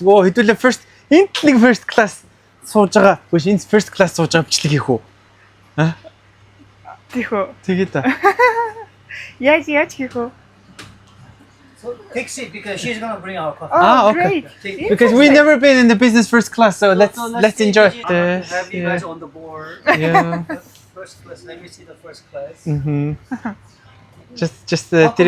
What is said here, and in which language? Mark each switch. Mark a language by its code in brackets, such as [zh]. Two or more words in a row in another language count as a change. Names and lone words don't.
[mn] Оо хэдүүлээ [en] first class [mn] сууж байгаа. Биш энэ [en] first class [mn] сууж байгаа бичлэг хийх үү? Тэхөө. Тэгээд та. Яаж хийх вэ? [en] So take seat because she's gonna bring our coffee. Oh, okay. great. Take, Because we've never been in the business first class, so let's enjoy take it. this. Have you guys on the board? Yeah. First class. Let me see the first class. Just the How come three